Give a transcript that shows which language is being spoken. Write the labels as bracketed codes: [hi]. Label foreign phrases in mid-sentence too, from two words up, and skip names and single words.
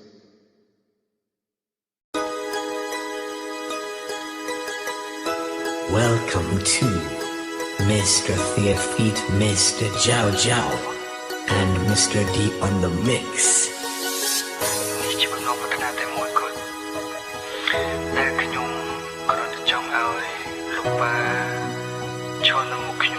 [en] Welcome to Mr. Thea Feet, Mr. Jiao Jiao, and Mr. D on the mix. [km] នេះជាបំណងប្រាថ្នាតែមួយគត់ដែលខ្ញុំគ្រាន់តែចង់ឲ្យលោកប៉ាឈរនៅ